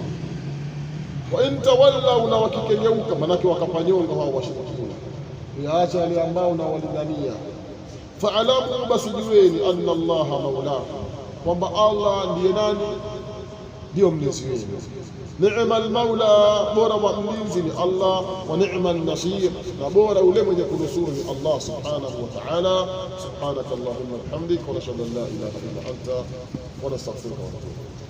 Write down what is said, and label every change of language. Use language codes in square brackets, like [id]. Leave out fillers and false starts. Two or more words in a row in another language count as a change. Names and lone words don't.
[ar] وإن تولوا, [sw] na wakikengeuka, manake wakapanyonga hao washirikina, yaacha wale ambao na walidania, fa'alamu, basijueni, [ar] أن الله مولاكم, [sw] kwamba Allah ndiye nani? Ndio mlinzi wenu. [ar] نعم المولى, [sw] bora wa mlinzi ni Allah, [ar] ونعم النصير, [sw] na bora yule mwenye kunusuru ni Allah [ar] سبحانه وتعالى. سبحانك اللهم وبحمدك ونشهد أن لا إله إلا أنت ونستغفرك ونتوب.